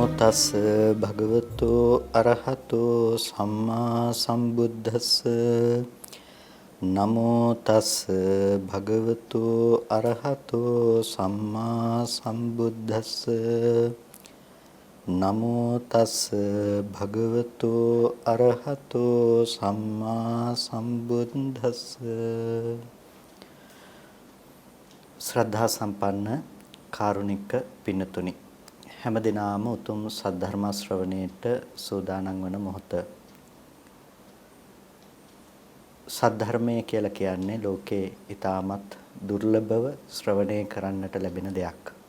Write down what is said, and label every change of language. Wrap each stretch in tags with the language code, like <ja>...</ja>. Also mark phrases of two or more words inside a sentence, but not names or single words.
<pi>තස් භගවතු අරහතෝ සම්මා සම්බුද්දස්ස නමෝ තස් භගවතු අරහතෝ සම්මා සම්බුද්දස්ස නමෝ තස් භගවතු අරහතෝ සම්මා සම්බුද්දස්ස.</pi> <si>ශ්‍රද්ධා සම්පන්න කාරුණික පින්නතුනි, හැම දිනාම උතුම් සද්ධර්ම ශ්‍රවණයට සූදානම් වන මොහොත. සද්ධර්මය කියලා කියන්නේ ලෝකේ ඊටමත් දුර්ලභව ශ්‍රවණය කරන්නට ලැබෙන දෙයක්.</si>